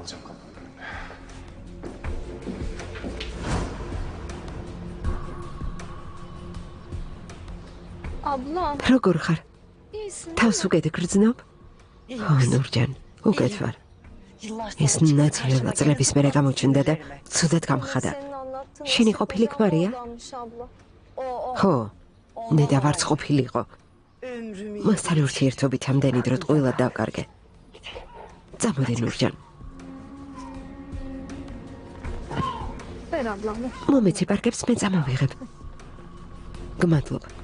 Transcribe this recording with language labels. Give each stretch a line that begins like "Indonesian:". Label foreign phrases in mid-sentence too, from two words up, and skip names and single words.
Turkish: Ablam.
Georgian: როგორ ხარ?
Turkish: İyisin.
Georgian: თავს უკეთ გრძნობ? ო, ნურჯან, უკეთ ვარ.
Turkish: Yıllar
Georgian: ეს ნაცვლად წლების მერე გამოჩნდა და ცუდად გამხადა.
Turkish: Senin anlattığın
Georgian: შენი
Turkish: nasıl
Georgian: ყოფილი
Turkish: kocaman
Georgian: ქმარია?
Turkish: adammış abla. O.
Georgian: ხო, ნედა ვარც ყოფილიყო.
Turkish: ömrümü
Georgian: მასთან ურთიერთობით ამდენი დრო ტყუილად დავკარგე. წამოდი ნურჯან,
Turkish: Ver ablam. ver.
Georgian: მომეცი პარკებს მე წამოვიღებ. გმადლობა.